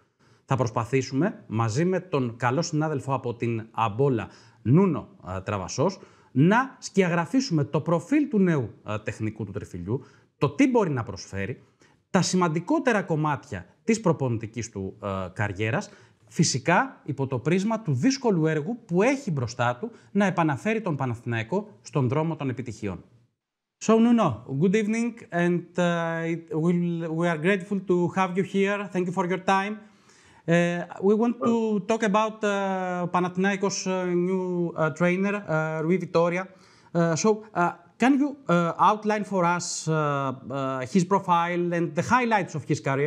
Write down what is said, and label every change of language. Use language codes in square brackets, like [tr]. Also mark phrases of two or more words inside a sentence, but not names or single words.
[el] Θα προσπαθήσουμε, μαζί με τον καλό συνάδελφο από την A Bola, Νούνο Τραβασός, να σκιαγραφίσουμε το προφίλ του νέου τεχνικού του τριφυλιού, το τι μπορεί να προσφέρει, τα σημαντικότερα κομμάτια της προπονητικής του καριέρας, φυσικά υπό το πρίσμα του δύσκολου έργου που έχει μπροστά του να επαναφέρει τον Παναθηναϊκό στον δρόμο των επιτυχιών. [en] So, Nuno, good evening, and we are grateful to have you here. Thank you for your time. We want to talk about Panathinaikos' new trainer, Rui Vitoria. Can you outline for us his profile and the highlights of his career?